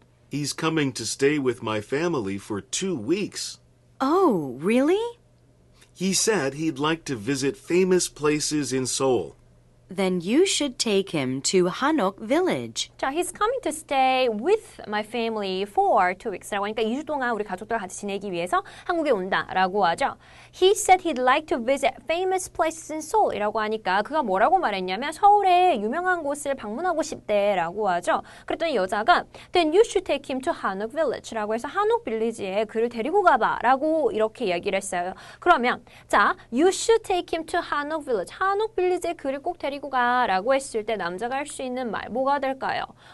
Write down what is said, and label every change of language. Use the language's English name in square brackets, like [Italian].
[English] He's coming to stay with my family for 2 weeks. Oh, really? He said he'd like to visit famous places in Seoul. Then you should take him to Hanok Village. [Korean] 자, [English] he's coming to stay with my family for 2 weeks [Korean] 라고 하니까 2주 동안 우리 가족들과 같이 지내기 위해서 한국에 온다라고 하죠. [English] He said he'd like to visit famous places in Seoul [Korean] 이라고 하니까 그가 뭐라고 말했냐면 서울의 유명한 곳을 방문하고 싶대라고 하죠. 그랬더니 여자가 [English] Then you should take him to Hanok Village [Korean] 라고 해서 한옥 빌리지에 그를 데리고 가봐라고 이렇게 이야기를 했어요. 그러면 자, [English] you should take him to Hanok Village. [Korean] 한옥 빌리지에 그를 꼭 데리고 가라고 했을 때 남자가 할 수 있는 말 뭐가 될까요?